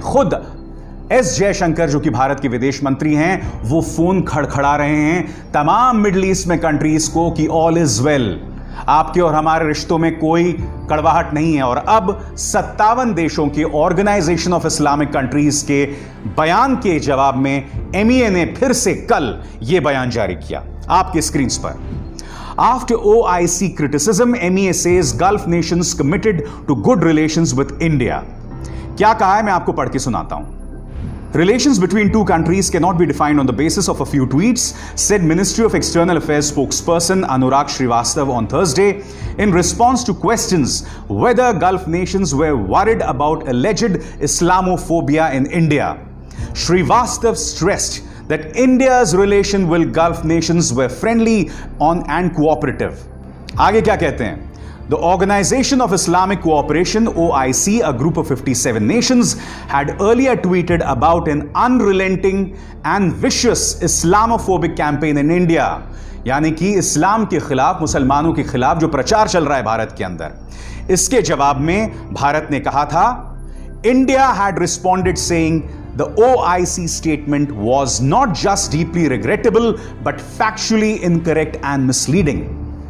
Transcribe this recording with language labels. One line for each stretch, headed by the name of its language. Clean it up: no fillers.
Hindi: खुद एस जयशंकर जो कि भारत के विदेश मंत्री हैं, वो फोन खड़खड़ा रहे हैं तमाम मिडिल ईस्ट में कंट्रीज को कि
English: all is well,
Hindi: आपके और हमारे रिश्तों में कोई कड़वाहट नहीं है। और अब 57 देशों के ऑर्गेनाइजेशन ऑफ इस्लामिक कंट्रीज के बयान के जवाब में MEA ने फिर से कल यह बयान जारी किया आपके स्क्रीन पर।
English: After OIC criticism, MEA says Gulf nations committed to good relations with India.
Hindi: क्या कहा है मैं आपको पढ़ के सुनाता हूं।
English: Relations between two countries cannot be defined on the basis of a few tweets, said Ministry of External Affairs spokesperson Anurag Srivastav on Thursday in response to questions whether Gulf nations were worried about alleged Islamophobia in India. Srivastav stressed that India's relation with Gulf nations were friendly and cooperative.
Hindi: आगे क्या कहते हैं?
English: The Organization of Islamic Cooperation, OIC, a group of 57 nations, had earlier tweeted about an unrelenting and vicious Islamophobic campaign in India.
Hindi: यानी कि इस्लाम के खिलाफ, मुसलमानों के खिलाफ जो प्रचार चल रहा है भारत के अंदर, इसके जवाब में भारत ने कहा था,
English: India had responded saying the OIC statement was not just deeply regrettable but factually incorrect and misleading.